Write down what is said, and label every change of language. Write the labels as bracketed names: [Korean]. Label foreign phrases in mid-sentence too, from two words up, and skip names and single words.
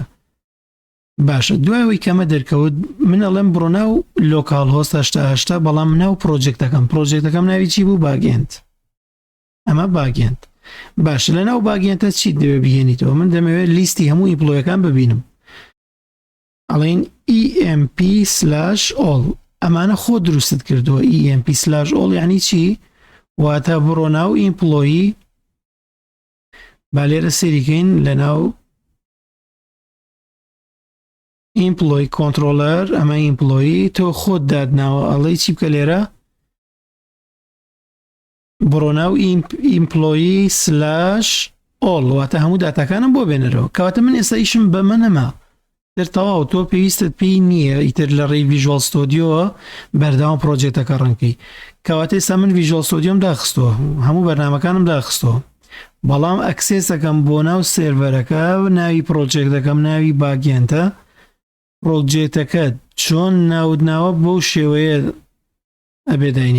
[Central Kurdish] باشە دوایەوەی کەمە دەرکەوت من ئەڵێم بڕۆ ناو لۆکال هۆست 80 بەڵام ناو پرۆجێکتەکەم ناوی چی بوو؟ باگێنت. ئەمە باگێنت. باش لە ناو باگێنتە چیت دەوێ بگەێنیتەوە؟ من دەمەوێت لیستی هەموو ئیمپلۆیەکان ببینم. ئەڵێن emp/all ئەمانە خۆ دروستت کردووە. emp/all یعنی چی؟ واتە بڕۆ ناو ئیمپلۆیی، با لێرە سێریکەین لە ناو EmployeeController، ئەمە ئیمپلۆیی تۆ خۆت دادناوە ئەڵێ چی بکە لێرە؟ بڕۆ ناو employee/all واتە هەموو داتاکانم بۆ بێنەرەوە. کەواتە من ئێستا ئیشم بە من نەما دەرتەواو، تۆ پێویستت پێی نییە ئیتر لە ڕێی ڤیژوال ستۆدیۆ بەردەوام پرۆجێکتەکە ڕەنکەی. کەواتە ئێستا من ڤیژوال ستۆدیۆم داخستووە، هەموو بەرنامەکانم داخستەوە، بەڵام ئەکسێسەکەم بۆ ناو سێرڤەرەکە، ناوی پرۆجێکتەکەم ناوی باگێنتە، پرۆجێکتەکەت چۆن ناودناوە بەو شێوەیە ئەبێداینی.